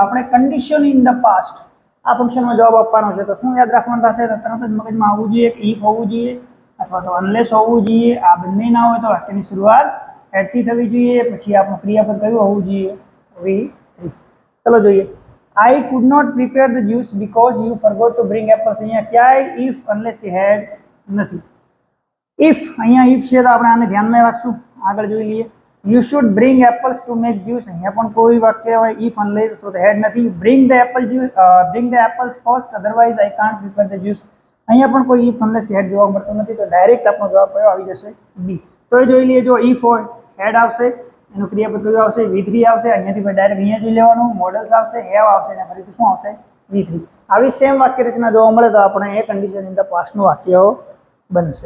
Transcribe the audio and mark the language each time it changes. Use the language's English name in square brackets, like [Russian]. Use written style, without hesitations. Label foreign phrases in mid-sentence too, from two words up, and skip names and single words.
[Gujarati] આપણે [English] condition in the past [Gujarati] આ ફંક્શનમાં જવાબ આપવાનો છે. તો શું યાદ રાખવાનું થશે? તો તરત જ મગજમાં આવવું જોઈએ કે ઇફ હોવું જોઈએ અથવા તો અનલેસ હોવું જોઈએ. આ બંને ના હોય તો વાક્યની શરૂઆત હેડથી થવી જોઈએ. પછી આપણું ક્રિયાપદ કયું હોવું જોઈએ? V3. ચલો જોઈએ. [English] I could not prepare the juice because you forgot to bring apples. [Gujarati] અહીંયા ક્યાંય [English] if unless [Gujarati] કે હેડ નથી. if અહીંયા if છે તો આપણે આને ધ્યાનમાં રાખશું. આગળ જોઈ લઈએ. [English] You should bring apples to make juice. [Gujarati] અહીંયા પણ કોઈ વાક્ય હોય [English] if unless [Gujarati] તો હેડ નથી. [English] Bring the apples first otherwise I can't prepare the juice. [Gujarati] અહીંયા પણ કોઈ [English] if unless [Gujarati] કે હેડ જોવા મળતો નથી. તો ડાયરેક્ટ આપણો જવાબ કયો આવી જશે? B. તો એ જોઈ લઈએ. જો if હોય હેડ આવશે, એનું ક્રિયાપદ કયું આવશે? V3 આવશે. અહીંયાથી ડાયરેક્ટ અહીંયા જોઈ લેવાનું. મોડલ્સ આવશે, હેવ આવશે અને ફરીથી શું આવશે? V3. આવી સેમ વાક્ય રચના જોવા મળે તો આપણે એ [English] condition in the pastનું [Gujarati] વાક્ય બનશે.